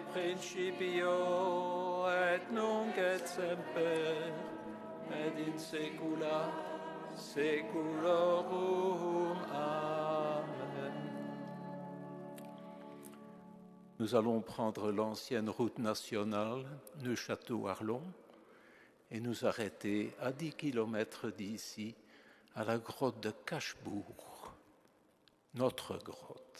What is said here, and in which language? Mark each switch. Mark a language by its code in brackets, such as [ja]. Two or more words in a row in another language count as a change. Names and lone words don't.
[la] principio, et nunc et semper, et in saecula saeculorum. Amen. [fr] Nous allons prendre l'ancienne route nationale Neufchâteau-Arlon et nous arrêter à 10 km d'ici, à la grotte de Cachebourg, notre grotte.